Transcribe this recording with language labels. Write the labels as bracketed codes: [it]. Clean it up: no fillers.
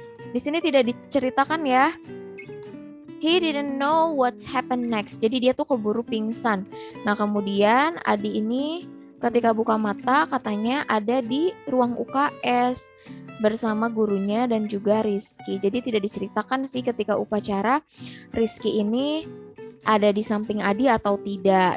[id] Di sini tidak diceritakan ya. [en] He didn't know what's happened next. [id] Jadi dia tuh keburu pingsan. Nah kemudian Adi ini ketika buka mata katanya ada di ruang UKS bersama gurunya dan juga Rizky. Jadi tidak diceritakan sih ketika upacara Rizky ini ada di samping Adi atau tidak.